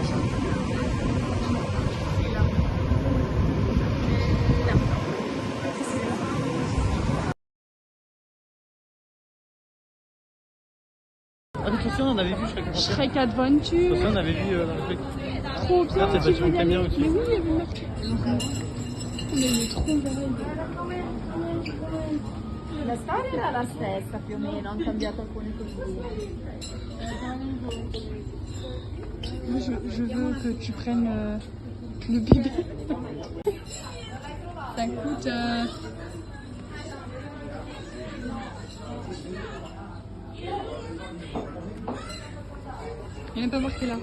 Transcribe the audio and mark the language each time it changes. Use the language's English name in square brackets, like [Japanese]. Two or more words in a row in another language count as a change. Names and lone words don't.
[French] Avec Christian, on avait vu [English] Shrek Adventure. [French] Christian, on avait vu dans le truc. Trop bien, Regarde, c'est tu veux y bien aller? aussi. Mais oui, il y avait une meuf. Mais il est trop belle. [Italian] La storia era la stessa più o meno, hanno cambiato alcune cosine. [French] Moi, je veux que tu prennes le bébé. Ça coûte... Il n'y a même pas marqué là.